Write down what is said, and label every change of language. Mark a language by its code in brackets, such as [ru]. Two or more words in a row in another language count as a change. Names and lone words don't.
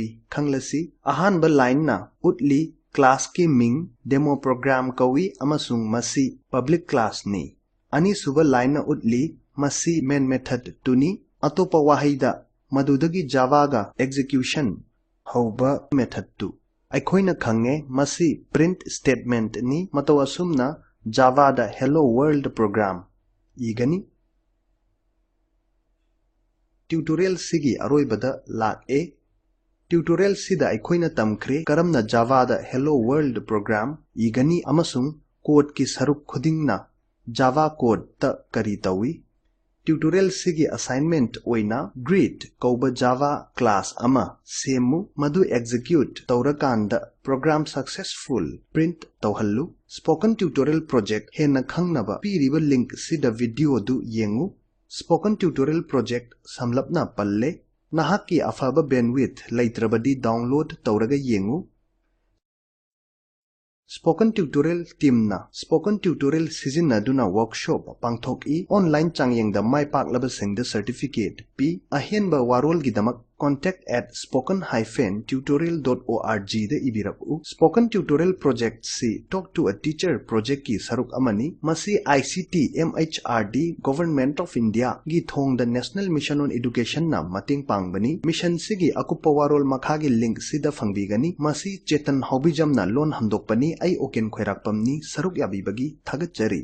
[mni] khanglasi ahanba line na utli class ki ming [en] demo program [mni] kawi amasung masi [en] public class [mni] ni ani suba line na utli masi [en] main method [mni] tuni atopa wahida madudagi Java ga execution hauba method tu aikoina khange masi [en] print statement [mni] ni mataw asumna Java da [en] hello world program [mni] igani tutorial sigi aroibada lak e tutorial sida aikoina tamkhre karamna Java da [en] hello world program [mni] igani amasung code ki saruk khudingna Java code ta kari tawi tutorial sigi assignment oina greet kauba Java class ama semu madu execute taurakanda program successful print tauhallu spoken tutorial project hena khangnaba piriba link sida video du yengu spoken tutorial project samlapna palle nahaki afaba bandwidth laitrabadi download tauraga yengu Spoken Tutorial Team na Spoken Tutorial sizinaduna workshop pangthoki online changyengda maipaklaba singda certificate pi ahenba warol gidamak contact@spoken-tutorial.org da ibiraku Spoken Tutorial Project si Talk to a Teacher project ki saruk amani masi ICT MHRD Government of India gi thongda National Mission on Education na mating pangbani mission sigi akupa warol makhagi link sida fangbigani masi chetan hobijam na lon hamdokpani ai oken khairakpamni saruk yabibagi thagatjari